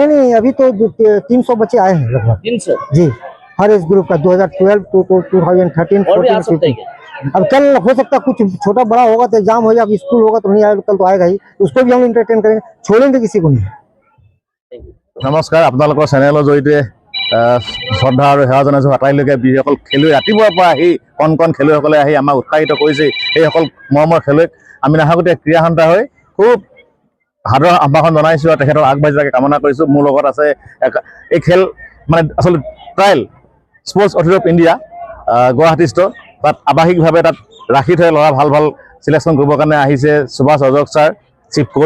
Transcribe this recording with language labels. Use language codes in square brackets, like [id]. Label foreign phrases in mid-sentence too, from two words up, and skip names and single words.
[hi] नहीं अभी तो 300 बच्चे आए हैं लगभग। 300 जी, हर [en] age group [hi] का 2012 to 2013 14 अब कल हो सकता है कुछ छोटा बड़ा होगा तो एग्जाम हो जाएगा, स्कूल होगा तो नहीं आएगा, कल तो आएगा ही, उसको भी हम एंटरटेन करेंगे, छोड़ेंगे किसी को नहीं। [as] नमस्कार, আপোনালোকৰ চেনেলৰ জৰিয়তে শ্ৰদ্ধা আৰু সেৱা জনাইছোঁ আটাইলৈকে। যিসকল খেলুৱৈ ৰাতিপুৱাৰ পৰা আহি কণ খেলুৱৈসকলে আহি আমাক উৎসাহিত কৰিছে, সেইসকল মৰমৰ খেলুৱৈক আমি নাহকতীয়া ক্ৰীড়া সন্থা হৈ খুব সাদৰ আহ্বান জনাইছোঁ আৰু তেখেতক আগবাঢ়ি যোৱাকৈ কামনা কৰিছোঁ। মোৰ লগত আছে এই খেল মানে আচলতে ট্ৰায়েল স্পৰ্টছ অথৰিটি অফ ইণ্ডিয়া গুৱাহাটীস্থ, তাত আৱাসিকভাৱে তাত ৰাখি থৈ ল'ৰা ভাল চিলেকশ্যন কৰিবৰ কাৰণে আহিছে সুভাষ অজক ছাৰ, [en] chief coach.